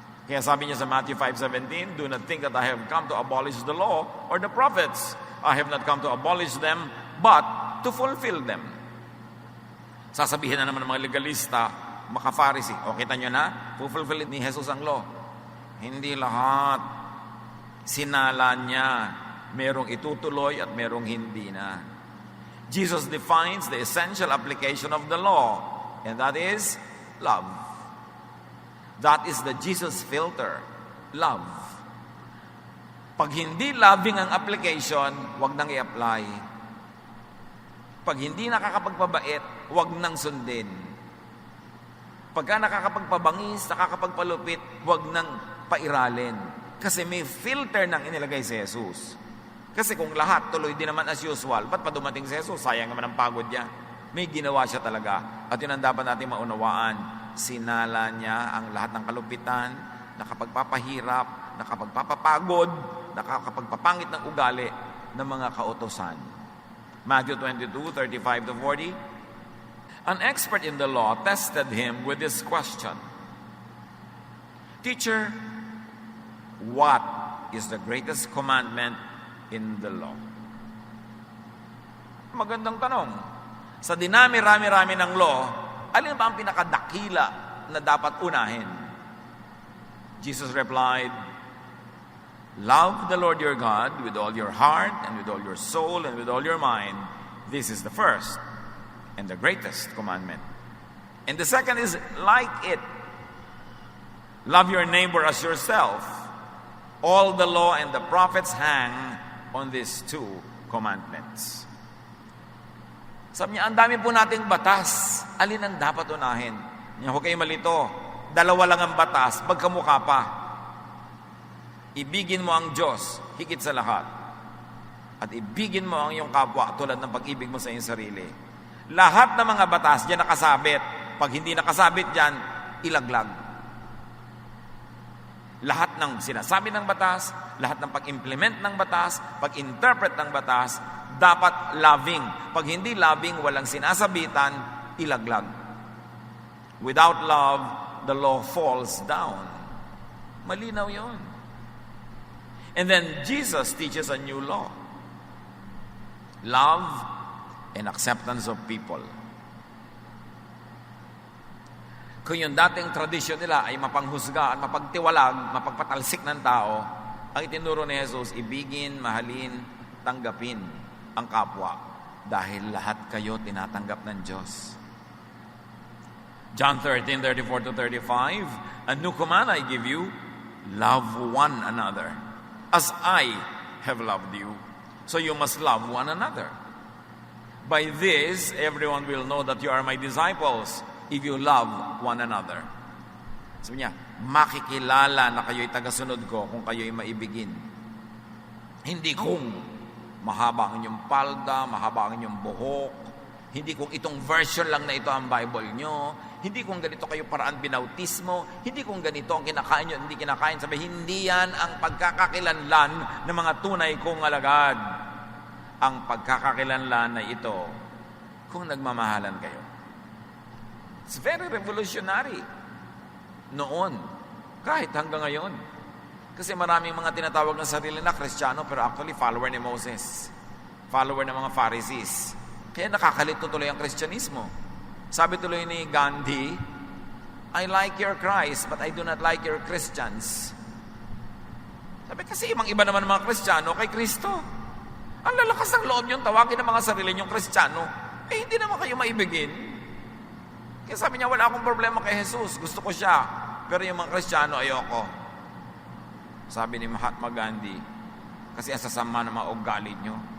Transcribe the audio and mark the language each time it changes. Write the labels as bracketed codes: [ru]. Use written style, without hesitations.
[tl] Kaya sabi niya sa [en] Matthew 5:17, "Do not think that I have come to abolish the law or the prophets. I have not come to abolish them, but to fulfill them." [tl] Sasabihin na naman ng mga legalista, mga Pharisee, o kita nyo na, fulfill ni Jesus ang law. Hindi lahat. Sinala niya, merong itutuloy at merong hindi na. [en] Jesus defines the essential application of the law, and that is love. That is the Jesus filter, love. [tl] Pag hindi loving ang application, wag nang i-apply. Pag hindi nakakapagpabait, wag nang sundin. Pagka nakakapagpabangis, nakakapagpalupit, wag nang pairalin. Kasi may filter nang inilagay si Jesus. Kasi kung lahat tuloy din naman as usual, ba't pa dumating si Jesus? Sayang naman ang pagod niya. May ginawa siya talaga. At yun ang dapat natin maunawaan. Sinala niya ang lahat ng kalupitan, nakapagpapahirap, nakapagpapapagod, nakakapagpapangit ng ugali ng mga kautosan. [en] Matthew 22:35-40. An expert in the law tested him with this question. "Teacher, what is the greatest commandment in the law?" [tl] Magandang tanong. Sa dinami-rami-rami ng law, alin ba ang pinakadakila na dapat unahin? [en] Jesus replied, "Love the Lord your God with all your heart and with all your soul and with all your mind. This is the first and the greatest commandment. And the second is like it. Love your neighbor as yourself. All the law and the prophets hang on these two commandments." [tl] Sabi niya, ang dami po nating batas. Alin ang dapat unahin? Huwag kayo malito. Dalawa lang ang batas, magkamukha pa. Ibigin mo ang Diyos, higit sa lahat. At ibigin mo ang iyong kapwa tulad ng pag-ibig mo sa iyong sarili. Lahat ng mga batas diyan nakasabit. Pag hindi nakasabit diyan, ilaglag. Lahat ng sinasabi ng batas, lahat ng pag-implement ng batas, pag-interpret ng batas, dapat loving. Pag hindi loving, walang sinasabitan, ilaglag. [en] Without love, the law falls down. [tl] Malinaw yun. [en] And then Jesus teaches a new law. Love and acceptance of people. [tl] Kung yung dating tradisyon nila ay mapanghusga at mapagtiwalag, mapagpatalsik ng tao, ang itinuro ni Jesus, ibigin, mahalin, tanggapin ang kapwa dahil lahat kayo tinatanggap ng Diyos. [en] John 13:34-35, "A new command I give you, love one another. As I have loved you, so you must love one another. By this, everyone will know that you are my disciples, if you love one another." [tl] Sabi niya, makikilala na kayo'y tagasunod ko kung kayo'y maibigin. Hindi kung mahaba ang inyong palda, mahaba ang inyong buhok, hindi kung itong version lang na ito ang Bible nyo, hindi kung ganito kayo paraan binautismo, hindi kung ganito ang kinakain nyo, hindi kinakain. Sabi, hindi yan ang pagkakakilanlan ng mga tunay kong alagad. Ang pagkakakilanlan na ito kung nagmamahalan kayo. [en] It's very revolutionary [tl] noon, kahit hanggang ngayon. Kasi maraming mga tinatawag na sarili na Kristiyano pero actually follower ni Moses, follower ng mga Pharisees. Kaya nakakalito tuloy ang Kristyanismo. Sabi tuloy ni Gandhi, [en] "I like your Christ, but I do not like your Christians." [tl] Sabi kasi ibang-iba naman mga Kristiyano kay Kristo. Ang lalakas ng loob niyong tawagin ng mga sarili niyong Kristiyano, hindi naman kayo maibigin. Kaya sabi niya, wala akong problema kay Jesus, gusto ko siya, pero yung mga Kristiyano, ayoko. Sabi ni Mahatma Gandhi, kasi ang sasama ng mga ugali nyo.